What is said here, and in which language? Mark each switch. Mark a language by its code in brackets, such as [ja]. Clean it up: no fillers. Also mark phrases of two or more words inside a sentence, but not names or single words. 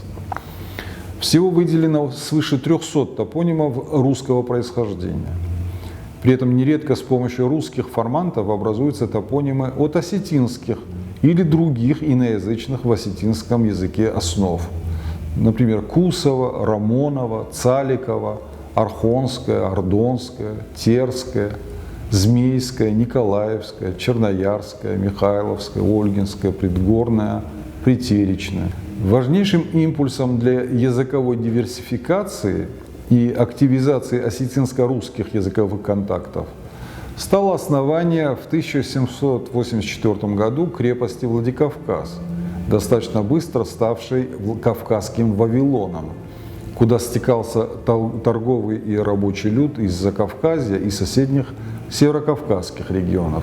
[ru] Всего выделено свыше 300 топонимов русского происхождения. При этом нередко с помощью русских формантов образуются топонимы от осетинских или других иноязычных в осетинском языке основ. Например, Кусова, Рамонова, Цаликова, Архонская, Ордонская, Терская, Змейская, Николаевская, Черноярская, Михайловская, Ольгинская, Предгорная, Притеречная. Важнейшим импульсом для языковой диверсификации и активизации осетинско-русских языковых контактов стало основание в 1784 году крепости Владикавказ, достаточно быстро ставшей Кавказским Вавилоном, куда стекался торговый и рабочий люд из Закавказья и соседних северокавказских регионов.